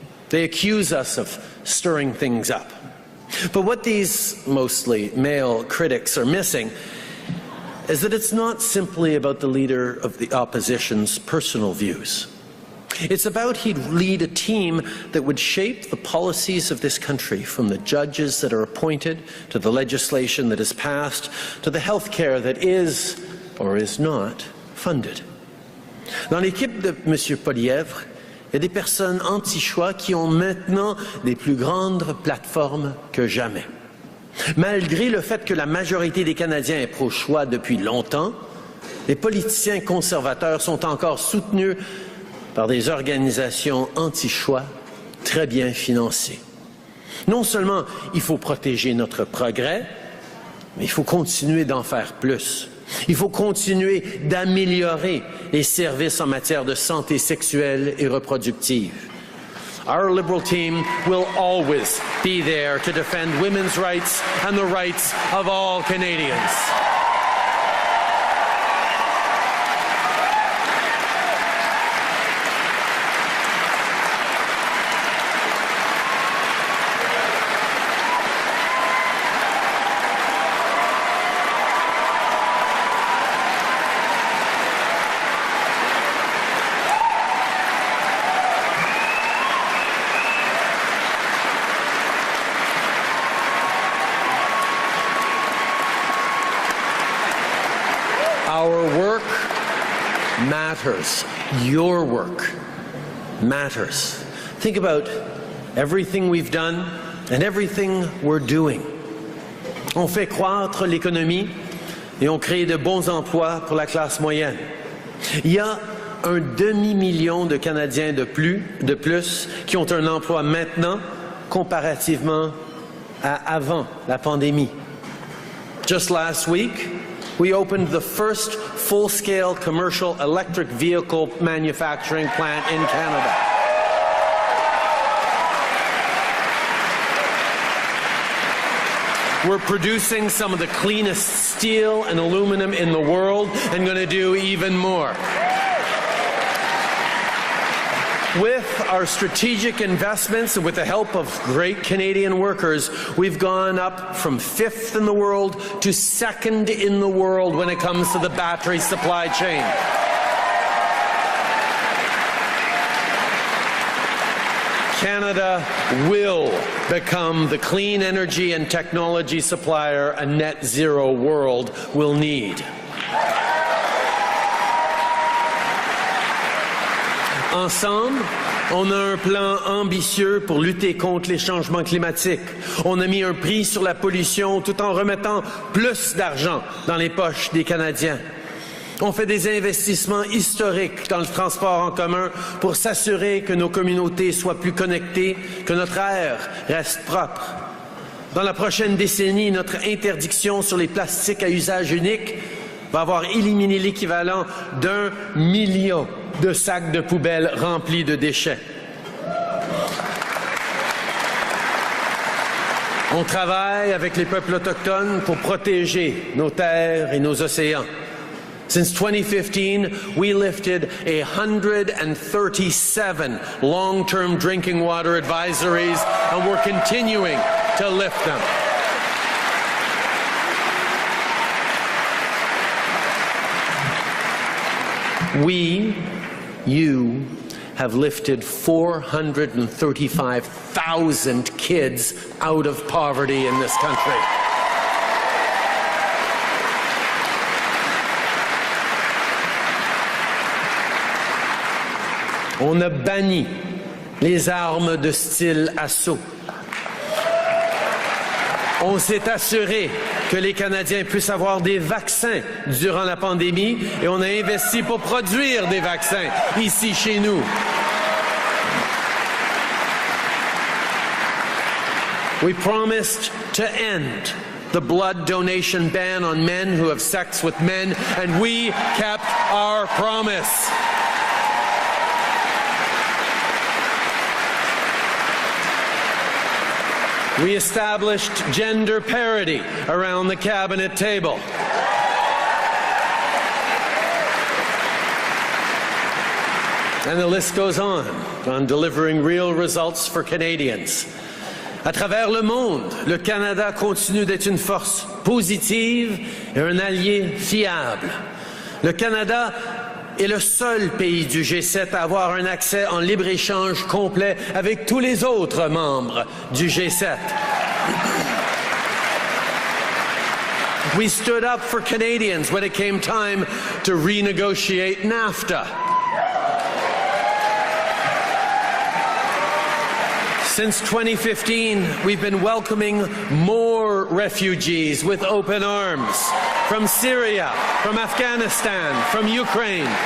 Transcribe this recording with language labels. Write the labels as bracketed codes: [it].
[en] They accuse us of stirring things up. But what these mostly male critics are missing is that it's not simply about the leader of the opposition's personal views. It's about he'd lead a team that would shape the policies of this country, from the judges that are appointed, to the legislation that is passed, to the health care that is or is not funded. [fr] Dans l'équipe de M. Poilievre, il y a des personnes anti-choix qui ont maintenant des plus grandes plateformes que jamais. Malgré le fait que la majorité des Canadiens est pro-choix depuis longtemps, les politiciens conservateurs sont encore soutenus par des organisations anti-choix très bien financées. Non seulement il faut protéger notre progrès, mais il faut continuer d'en faire plus. Il faut continuer d'améliorer les services en matière de santé sexuelle et reproductive. [en] Our Liberal team will always be there to defend women's rights and the rights of all Canadians. Our work matters. Your work matters. Think about everything we've done and everything we're doing. [fr] On fait croître l'économie et on crée de bons emplois pour la classe moyenne. Il y a un demi-million de Canadiens de plus qui ont un emploi maintenant comparativement à avant la pandémie. [en] Just last week, we opened the first full-scale commercial electric vehicle manufacturing plant in Canada. We're producing some of the cleanest steel and aluminum in the world and going to do even more. With our strategic investments and with the help of great Canadian workers, we've gone up from 5th in the world to 2nd in the world when it comes to the battery supply chain. Canada will become the clean energy and technology supplier a net zero world will need. [fr] Ensemble, on a un plan ambitieux pour lutter contre les changements climatiques. On a mis un prix sur la pollution tout en remettant plus d'argent dans les poches des Canadiens. On fait des investissements historiques dans le transport en commun pour s'assurer que nos communautés soient plus connectées, que notre air reste propre. Dans la prochaine décennie, notre interdiction sur les plastiques à usage unique va avoir éliminé l'équivalent d'1 million de sacs de poubelle remplis de déchets. On travaille avec les peuples autochtones pour protéger nos terres et nos océans. [en] Since 2015, we lifted 137 long-term drinking water advisories, and we're continuing to lift them. We, you, have lifted 435,000 kids out of poverty in this country. [fr] On a banni les armes de style assaut. On s'est assuré que les Canadiens puissent avoir des vaccins durant la pandémie et on a investi pour produire des vaccins ici chez nous. [en] We promised to end the blood donation ban on men who have sex with men, and we kept our promise. We established gender parity around the cabinet table. And the list goes on delivering real results for Canadians. [fr] À travers le monde, le Canada continue d'être une force positive et un allié fiable. Le Canada est le seul pays du G7 à avoir un accès en libre-échange complet avec tous les autres membres du G7. [en] We stood up for Canadians when it came time to renegotiate NAFTA. Since 2015, we've been welcoming more refugees with open arms from Syria, from Afghanistan, from Ukraine.